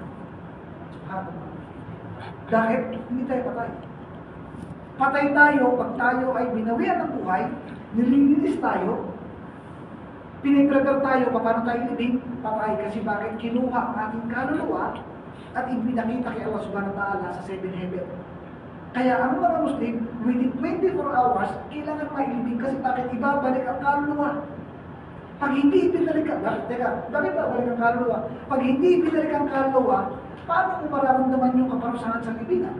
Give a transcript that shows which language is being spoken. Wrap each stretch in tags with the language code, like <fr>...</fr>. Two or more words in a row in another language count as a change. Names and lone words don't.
<tl>Subhanallah. Dahil hindi tayo patay. Patay tayo pag tayo ay binawian ng buhay, nililinis tayo, piniprepare tayo paano tayo libing, patay. Kasi bakit? Kinuha ang ating kaluluwa at ibinakita kay Allah</tl> <ar>سبحانه وتعالى</ar> <tl>sa 7 heaven. Kaya ang mga Muslim,</tl> <en>within 24 hours,</en> <tl>kailangan mailibing kasi bakit ibabalik ang kaluluwa. Pag hindi ibinalik ang bakit babalik ang kaluluwa? Pag hindi ibinalik ang kaluluwa, paano mo mararamdaman yung kaparusahan sa libingan?</tl>